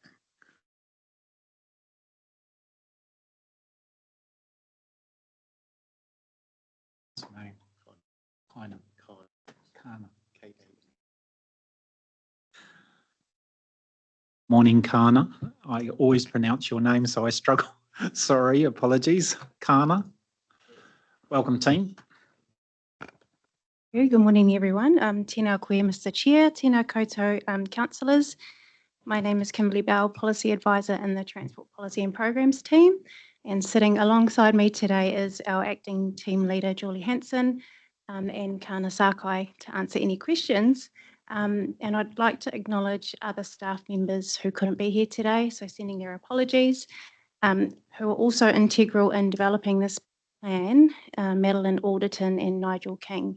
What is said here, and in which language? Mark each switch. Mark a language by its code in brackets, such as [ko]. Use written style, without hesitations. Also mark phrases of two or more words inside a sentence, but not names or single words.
[en] Morning, Kana. I always pronounce your name, so I struggle. Sorry, apologies. Kana. Welcome, team. Good morning, everyone. [mi] Tēnā koe, [en] Mr. Chair, [mi] tēnā koutou councillors. [en] My name is Kimberly Bell, Policy Advisor in the Transport Policy and Programs team. And sitting alongside me today is our Acting Team Leader, Julie Hanson, and Kana Sakai to answer any questions. And I'd like to acknowledge other staff members who couldn't be here today, so sending their apologies, who are also integral in developing this plan, Madeline Alderton and Nigel King.